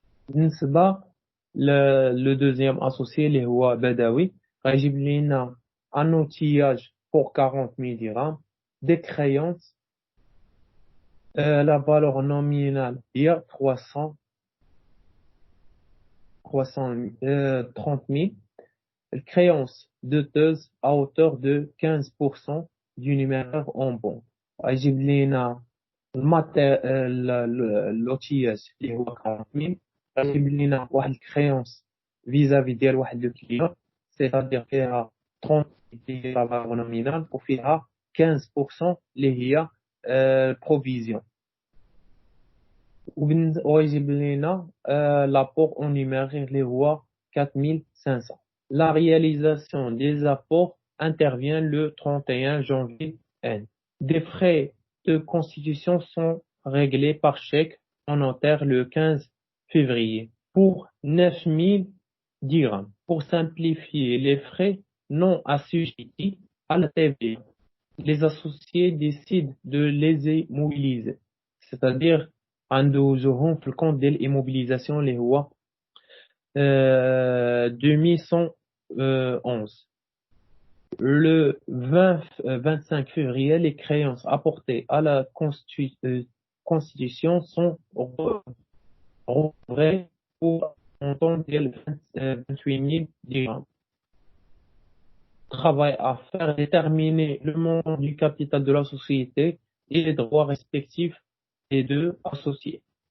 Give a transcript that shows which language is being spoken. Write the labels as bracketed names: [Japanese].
[French] بالنسبة le deuxième associé [Arabic] اللي هو بدوي غيجيب لنا [French] un outillage pour 40 000 dirhams, des créances, la valeur nominale هي 30 000, créance douteuse à hauteur de 15% du numéraire en bon. [Arabic] غيجيب لنا l'outillage اللي هو 40 000, غيجيب لنا واحد الكريونس vis-à-vis ديال واحد لو كليون, c'est-à-dire فيها 30 ديال [French] la valeur nominale [Arabic] وفيها 15% اللي هي provision. ويجيب لنا [French] l'apport en numéraire [Arabic] اللي هو 4500. [French] La réalisation des apports intervient le 31 janvier N. Des frais de constitution sont réglés par chèque en notaire le 15 février pour 9 000 dirhams. Pour simplifier les frais non assujettis à la TVA, les associés décident de les immobiliser. [Arabic] C'est-à-dire, عندهم في الكونت ديال الإموبيليزاسيون اللي هو 2111. [French] Le 25 février, les créances apportées à la Constitution sont recouvrées pour un montant de 28 000 dirhams. Travail à faire déterminer le montant du capital de la société et les droits respectifs des deux associés.